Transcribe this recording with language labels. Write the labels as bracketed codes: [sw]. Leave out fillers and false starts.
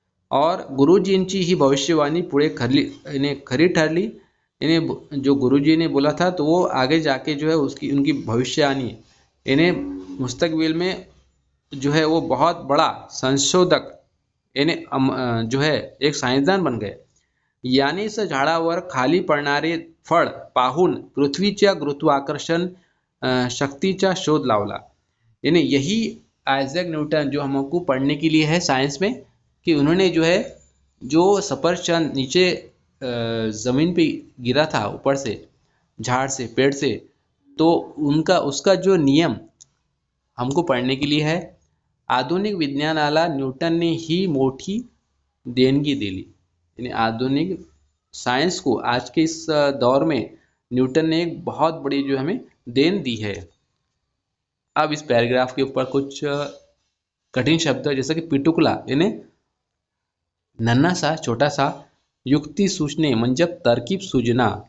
[mr] और गुरुजींची ही भविष्यवाणी पुढे खरी ठरली. [hi] इन्हें जो गुरुजी ने बोला था तो वो आगे जाके जो है उनकी भविष्यवाणी इन्हें मुस्तकबिल में जो है वो बहुत बड़ा संशोधक इन्हें जो है एक सायन्सदान बन गए. [mr] यानेच झाडावर खाली पडणारे फळ पाहून पृथ्वीच्या गुरुत्वाकर्षण शक्तीचा शोध लावला. [hi] यानी यही आइजैक न्यूटन जो हमको पढ़ने के लिए है साइंस में, कि उन्होंने जो है जो सफरचंद नीचे ज़मीन पे गिरा था ऊपर से, झाड़ से, पेड़ से, तो उसका जो नियम हमको पढ़ने के लिए है. [mr] आधुनिक विज्ञानाला न्यूटनने ही मोठी देणगी दिली. [hi] यानी आधुनिक साइंस को आज के इस दौर में न्यूटन ने एक बहुत बड़ी जो हमें देन दी है. अब इस पैराग्राफ के ऊपर कुछ कठिन शब्द जैसे कि पिटुकला यानी नन्हा सा, छोटा सा, [mr] युक्ती सूचने म्हणजे [hi] तरकीब सूझना,